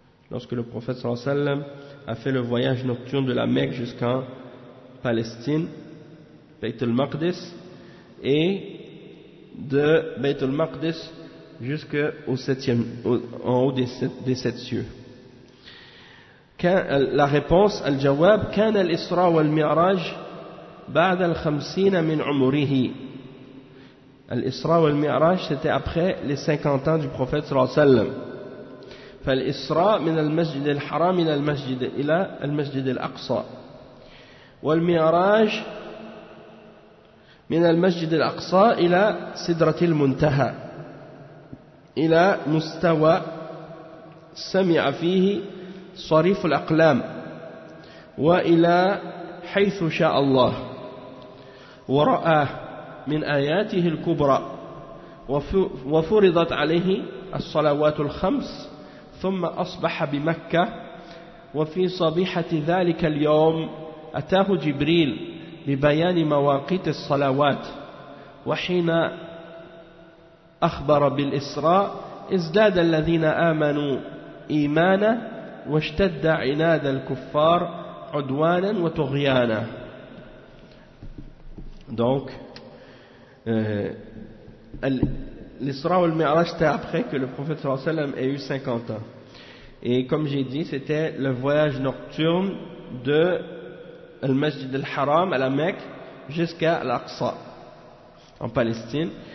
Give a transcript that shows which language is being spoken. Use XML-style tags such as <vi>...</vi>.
<fr>Lorsque le prophète sallallahu alayhi wa sallam a fait le voyage nocturne de la Mecque jusqu'en Palestine, Bayt al-Maqdis, et de Bayt al-Maqdis jusqu'au septième, en haut des sept cieux. La réponse,</fr> <ar>al-jawab, كان الإسراء والمعراج بعد الخمسين من عمره.</ar> <fr>الإسراء والمعراج c'était après les 50 ans du prophète صلى الله عليه وسلم.</fr> <ar>فالإسراء من المسجد الحرام إلى المسجد إلى المسجد الأقصى. والمعراج من المسجد الأقصى إلى سدرة المنتهى. إلى مستوى سمع فيه صريف الأقلام. وإلى حيث شاء الله. ورأى من آياته الكبرى وفرضت عليه الصلوات الخمس ثم أصبح بمكة وفي صبيحة ذلك اليوم أتاه جبريل ببيان مواقيت الصلوات وحين أخبر بالإسراء ازداد الذين آمنوا إيمانا واشتد عناد الكفار عدوانا وطغيانا.</ar> <fr>Donc, l'Isra ou le Mi'raj, c'était après que le prophète sallallahu alayhi wa sallam ait eu 50 ans. Et comme j'ai dit, c'était le voyage nocturne de Al-Masjid al-Haram à la Mecque jusqu'à l'Aqsa, en Palestine.</fr>